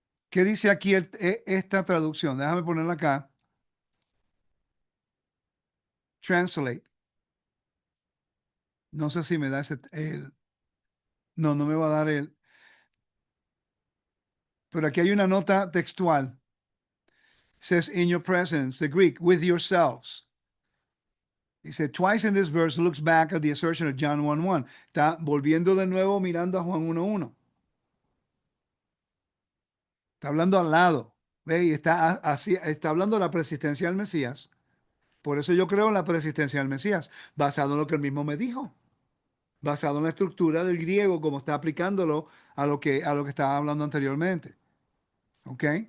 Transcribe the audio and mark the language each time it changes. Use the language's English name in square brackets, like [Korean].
[Spanish] ¿Qué dice aquí esta traducción? Déjame ponerla acá. [English] Translate. [Spanish] No sé si me da no, no me va a dar el. Pero aquí hay una nota textual. [English] Says in your presence, the Greek, with yourselves. He said twice in this verse looks back at the assertion of John 1:1. [Spanish] Está volviendo de nuevo mirando a Juan 1:1. Está hablando al lado. ¿Ve? Y así, está hablando de la persistencia del Mesías. Por eso yo creo en la persistencia del Mesías, basado en lo que él mismo me dijo, basado en la estructura del griego, como está aplicándolo a lo que estaba hablando anteriormente. ¿Ok?